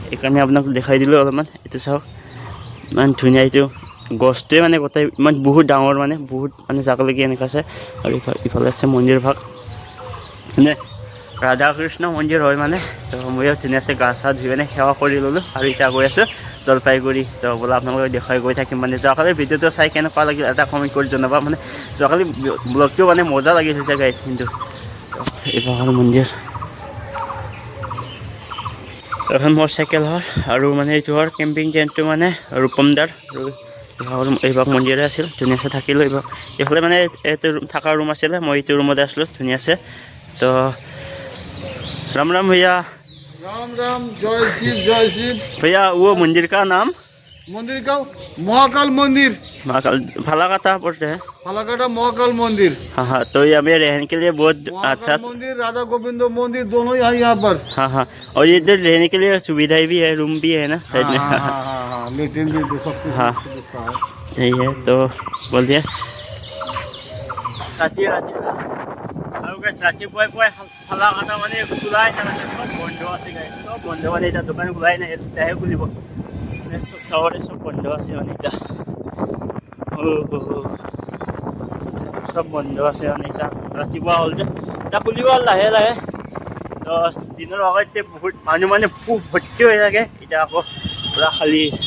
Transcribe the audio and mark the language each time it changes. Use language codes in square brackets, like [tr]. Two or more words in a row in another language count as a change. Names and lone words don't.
[as] এইকাৰণে আপোনাক দেখাই দিলোঁ অলপমান এইটো চাওক ইমান ধুনীয়া এইটো গছটোৱে মানে গোটেই ইমান বহুত ডাঙৰ মানে বহুত মানে জাগালৈকে এনেকুৱা আছে আৰু ইফালে আছে মন্দিৰ ভাগ মানে ৰাধা কৃষ্ণ মন্দিৰ হয় মানে তো ময়ো ধুনীয়াছে গা চা ধুই মানে সেৱা কৰি ল'লোঁ আৰু এতিয়া গৈ আছোঁ জলপাইগুৰি তো বোলা আপোনালোকক দেখুৱাই গৈ থাকিম মানে যোৱাকালি ভিডিঅ'টো চাই কেনেকুৱা লাগিল এটা কমেণ্ট কৰি জনাবা মানে যোৱাকালি ব্লগটো মানে মজা লাগিছে গাইজ কিন্তু এইভাগৰ মন্দিৰ এখন মোৰ চাইকেল হয় আৰু মানে এইটো হয় কেম্পিং টেণ্টটো মানে ৰূপমদাৰ আৰু এইভাগ মন্দিৰে আছিল ধুনীয়াছে থাকিলোঁ এইফালে মানে এইটো থকা ৰুম আছিলে মই এইটো ৰুমতে আছিলোঁ ধুনীয়াছে তো [hi] राम राम भैया राम राम जय शिव भैया वो मंदिर का नाम मंदिर का महाकाल मंदिर महाकाल फालाकाटा पड़ते हैं फालाकाटा महाकाल मंदिर हाँ हाँ तो ये हमें रहने के लिए बहुत अच्छा मंदिर राधा गोविंद मंदिर दोनों यहाँ पर हाँ हाँ और ये इधर रहने के लिए सुविधाएं भी है रूम भी है ना साइड में लेटिन भी सब कुछ हाँ सही है तो बोलिए [as] আৰু গাইছ ৰাতিপুৱাই ফালাকাটা মানে খোলাই নাথাকে চব বন্ধ আছে গাইছ চব বন্ধ মানে এতিয়া দোকান খোলাই নাই এতিয়াহে খুলিব মানে চবৰে চব বন্ধ আছে মানে এতিয়া চব বন্ধ আছে মানে এতিয়া ৰাতিপুৱা হ'ল যে এতিয়া খুলিব লাহে লাহে তো দিনৰ আগতে বহুত মানুহ মানে ভৰ্তি হৈ থাকে এতিয়া আকৌ পূৰা খালী